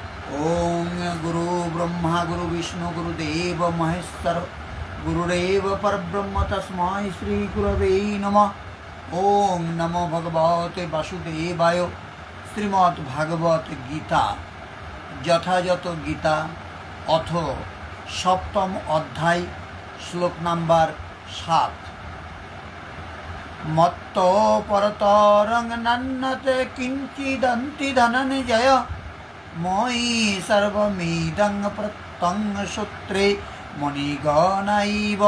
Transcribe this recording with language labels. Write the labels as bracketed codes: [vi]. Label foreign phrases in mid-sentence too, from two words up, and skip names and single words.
[sa] ओम गुरु ब्रह्मा गुरु विष्णु गुरुदेव महेश्वर गुरुदेव परब्रह्म तस्मै श्री गुरवे नमः। ओम नमो भगवते वासुदेवाय। श्रीमद् भागवत गीता [bn] যথাযথ গীতা অথ সপ্তম অধ্যায় শ্লোক নাম্বার 7। [sa] মত্ত পরতরং নন্নতে কিঞ্চিদন্তি ধনঞ্জয় মই সর্বমিদং প্রত্যং সূত্রে মণিগণাইব।